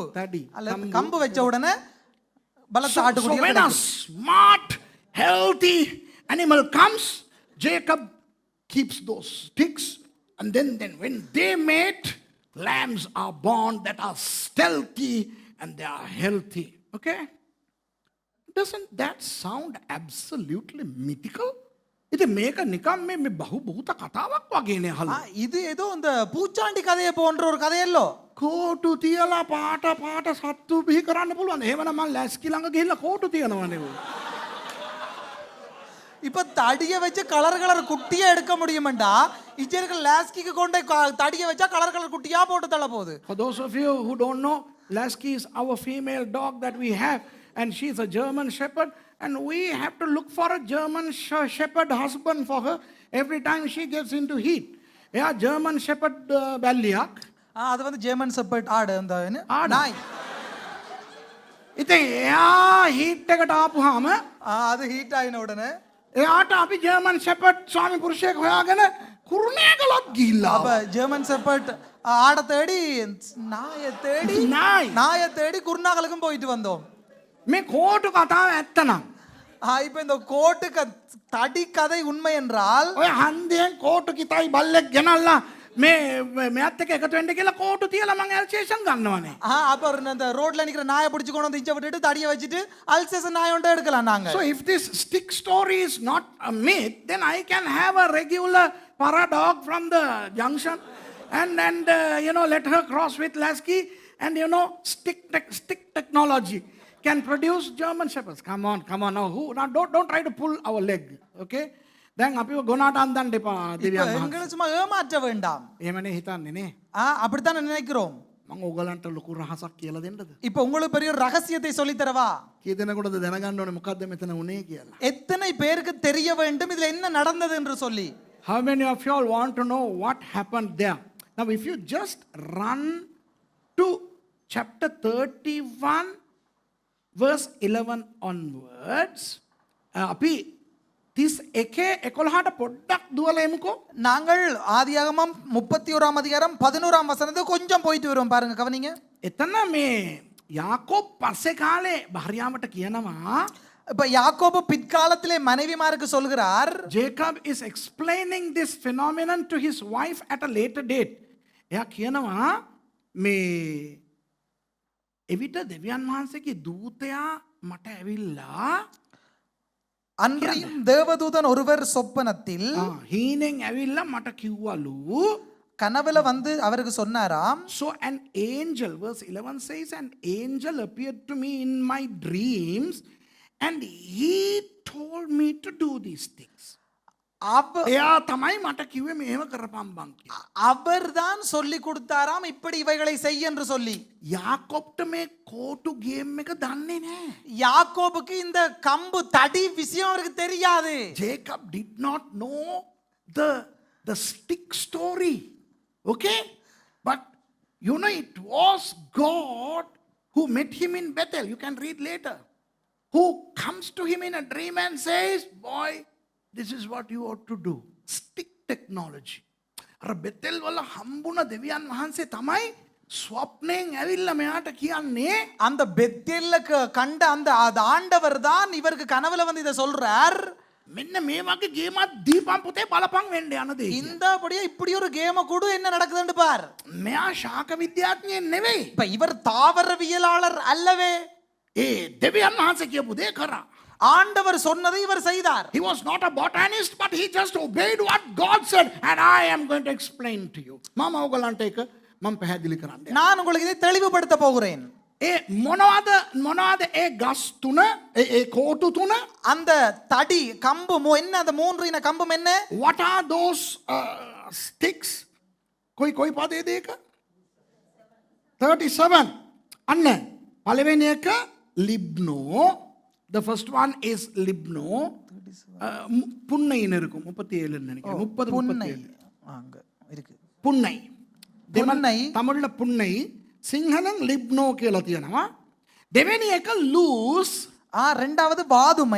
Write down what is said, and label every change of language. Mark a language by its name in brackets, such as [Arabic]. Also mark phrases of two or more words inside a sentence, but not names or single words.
[Tamil] தடி அல்லது கம்பு வச்ச உடனே பலத்த So ஆட்டுக்குட்டி. [English] when a smart, healthy animal comes, Jacob keeps those sticks, and then when they mate, lambs are born that are stealthy and they are healthy. Okay? Doesn't that sound absolutely mythical? [Sinhala] ඉතින් මේක නිකම් මේ බහුබූත කතාවක් වගේනේ අහලා. [Tamil] இது ஏதோ இந்த பூச்சாண்டி கதையை போன்ற ஒரு கதையல்லோ. [Sinhala] කෝටු තියලා පාට පාට සත්තු බිහි කරන්න පුළුවන්. එහෙමනම් මම ලැස්කි ළඟ ගිහිල්ලා කෝටු තියනවනේ. [Tamil] இப்ப தடிய வச்சு கலர் கலர் குட்டியா எடுக்க முடியுமாண்டா இச்சருக்கு லாஸ்கிக்கு கொண்டு தடிய வச்சா கலர் கலர் குட்டியா போட்டு தள்ள போகுது. [English] For those of you who don't know, Lasky is our female dog that we have, and she's a German shepherd, and we have to look for a German shepherd husband for her every time she gets into heat. [Sinhala] Yeah, German shepherd බැල්ලියක්. [Tamil] அது வந்து ஜெர்மன் ஷெப்பர்ட் ஆடு அந்த நாய். [Sinhala] ඉතින් එයා heat එකට ආපුවාම [Tamil] அது ஹீட் ஆயின உடனே [Sinhala] එයාට අපි German shepherd ස්වාමි පුරුෂයෙක් හොයාගෙන කුරුණෑගලක් ගිහිල්ලා. [Tamil] அப்ப ஜெர்மன் ஷெப்பர்ட் ஆட தேடி நாயை தேடி குருநாகலுக்கும் போயிட்டு வந்தோம். [Sinhala] මේ කෝටු කතාව ඇත්තනම් [Tamil] இப்ப இந்த கோட்டு தடி கதை உண்மை என்றால் [Sinhala] ඔය හන්දියෙන් කෝටු කිතයි බල්ලෙක් ගෙනල්ලා මේ මෙයත් එක්ක එකතු වෙන්න කියලා කෝටු තියලා මං ඇල්සේෂන් ගන්නවනේ. [Tamil] அப்ப அந்த ரோட்ல நிக்கிற நாயை பிடிச்சு கொண்டு வந்து இஞ்ச விட்டுட்டு தடியை வச்சுட்டு அல்சேஷன் நாயை ஒன்று எடுக்கலாம் நாங்க. [English] So if this stick story is not a myth, then I can have a regular para dog from the junction and let her cross with Lasky, and stick technology can produce German shepherds. Come on now don't try to pull our leg, okay? [Sinhala] දැන් අපිව ගොනාට අන්දන්න එපා දෙවියන් වහන්සේ. [Tamil] எங்களை சும்மா ஏமாற்ற வேண்டாம். [Sinhala] එහෙමනේ හිතන්නේ නේ. [Tamil] அப்படித்தான் நினைக்கிறோம். [Sinhala] මම ඕගලන්ට ලොකු රහසක් කියලා දෙන්නද? [Tamil] இப்போ உங்களுக்கு பெரிய ஒரு ரகசியத்தை சொல்லி தரவா? [Sinhala] කී දෙනෙකුටද දැනගන්න ඕනේ මොකද්ද මෙතන උනේ කියලා? [Tamil] எத்தனை பேருக்கு தெரிய வேண்டும் இதுல என்ன நடந்தது என்று சொல்லி. [English] How many of you all want to know what happened there? Now if you just run to chapter 31 verse 11 onwards, [Sinhala] අපි 31:11ට පොඩ්ඩක් දුවලා එමුකෝ. [Tamil] நாங்கள் ஆதியாகமம் 31ஆம் அதிகாரம் 11ஆம் வசனத்துக்கு கொஞ்சம் போயிட்டு வருவோம் பாருங்க கவனிங்க. [Sinhala] එතන මේ යාකෝබ් පස්සේ කාලේ භාර්යාවට කියනවා, [Tamil] இப்ப யாக்கோபு பிற்காலத்திலே மனைவிமாருக்கு சொல்கிறார், [English] Jacob is explaining this phenomenon to his wife at a later date. [Sinhala] එයා කියනවා මේ එවිට දෙවියන් වහන්සේගේ දූතයා මට ඇවිල්ලා [Tamil] அன்றையும் தேவதூதன் ஒருவர் சொப்பனத்தில் [Sinhala] හීනෙන් ඇවිල්ලා මට කිව්වලු, [Tamil] கனவுல வந்து அவருக்கு சொன்னாராம். [English] So an angel, verse 11 says, an angel appeared to me in my dreams and he told me to do these things. [Sinhala] එයා තමයි මට කිව්වේ මේව කරපම් බං කියලා. [Tamil] அவர்தான் சொல்லி கொடுத்தாராம் இப்படி இவைகளை செய் என்று சொல்லி. [Sinhala] යාකොබ්ට මේ කෝටු ගේම් එක දන්නේ නැහැ. [Tamil] யாக்கோபுக்கு இந்த கம்பு தடி விஷயம் அவருக்கு தெரியாது. [English] Jacob did not know the stick story. Okay? But it was God who met him in Bethel. You can read later. Who comes to him in a dream and says, boy, this is what you ought to do. Stick technology. [Sinhala] අර බෙතෙල් වල හම්බුණ දෙවියන් වහන්සේ තමයි ස්වප්නයෙන් ඇවිල්ලා මෙයාට කියන්නේ [Tamil] அந்த பெத்தேல்ல கண்ட அந்த ஆண்டவர் தான் இவருக்கு கனவுல வந்து இதை சொல்றார். [Sinhala] මෙන්න මේ වගේ ගේමක් දීපන් පුතේ බලපන් වෙන්න යන දේ. [Tamil] இந்தபடியே இப்படி ஒரு கேம கூட என்ன நடக்குதுன்னு பார். [Sinhala] මෙයා ශාක විද්‍යාඥයෙක් නෙවෙයි. [Tamil] இப்ப இவர் தாவரவியலாளர் அல்லவே. [Sinhala] දෙවියන් වහන්සේ කියපු දේ කරා. [Tamil] ஆண்டவர் சொன்னதை இவர் செய்தார். [English] He was not a botanist, but he just obeyed what God said, and I am going to explain to you. [Sinhala] මම ඔයගලන්ට ඒක මම පැහැදිලි කරන්න. [Tamil] நான் உங்களுக்கு இதை தெளிவுபடுத்த போகிறேன். [Sinhala] මොනවාද ඒ ගස් තුන ඒ කෝටු තුන? [Tamil] அந்த தடி கம்பு என்ன அந்த மூன்று இன கம்பும் என்ன? [English] What are those sticks? [Sinhala] කොයි පදේද ඒක? 37. අන්න පළවෙනි එක ලිබ්නෝ. [English] The first one is [Tamil] லிப்னோ. புன்னைன்னு இருக்கும் 37 நினைக்கிறேன். 30 புன்னை அங்க இருக்கு. புன்னை. புன்னை தமிழ்ல புன்னை, சிங்களம் லிப்னோ [Sinhala] කියලා තියෙනවා. දෙවෙනි එක ලූස්. [Tamil] இரண்டாவது வாதுமை.